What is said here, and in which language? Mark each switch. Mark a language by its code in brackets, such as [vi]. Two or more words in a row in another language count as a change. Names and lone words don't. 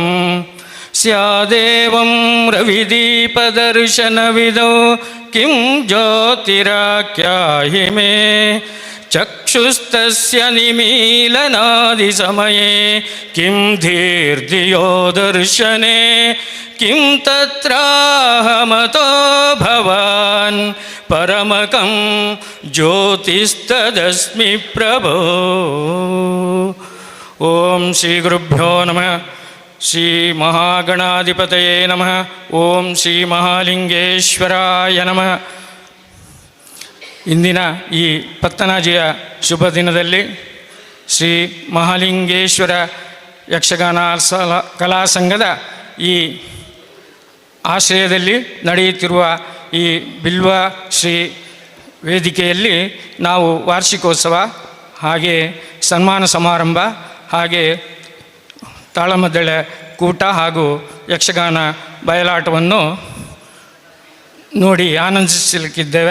[sa] स्यादेवं रविदीपदर्शनविदौ किं ज्योतिराख्याहि मे चक्षुस्तस्य निमीलनादिसमये किं धीर्धियो दर्शने किं तत्राहमतो भवान् परमकं ज्योतिस्तदस्मि प्रभो. ओम श्री गुरुभ्यो नमः. ಶ್ರೀ ಮಹಾಗಣಾಧಿಪತಯೇ ನಮಃ. ಓಂ ಶ್ರೀ ಮಹಾಲಿಂಗೇಶ್ವರಾಯ ನಮಃ. [kn] ಇಂದಿನ ಈ ಪತ್ತನಾಜಿಯ ಶುಭ ದಿನದಲ್ಲಿ ಶ್ರೀ ಮಹಾಲಿಂಗೇಶ್ವರ ಯಕ್ಷಗಾನ ಕಲಾ ಸಂಘದ ಈ ಆಶ್ರಯದಲ್ಲಿ ನಡೆಯುತ್ತಿರುವ ಈ ಬಿಲ್ವ ಶ್ರೀ ವೇದಿಕೆಯಲ್ಲಿ ನಾವು ವಾರ್ಷಿಕೋತ್ಸವ, ಹಾಗೆ ಸನ್ಮಾನ ಸಮಾರಂಭ, ಹಾಗೆ ತಾಳಮದ್ದಳೆ ಕೂಟ ಹಾಗೂ ಯಕ್ಷಗಾನ ಬಯಲಾಟವನ್ನು ನೋಡಿ ಆನಂದಿಸಲಿಕ್ಕಿದ್ದೇವೆ.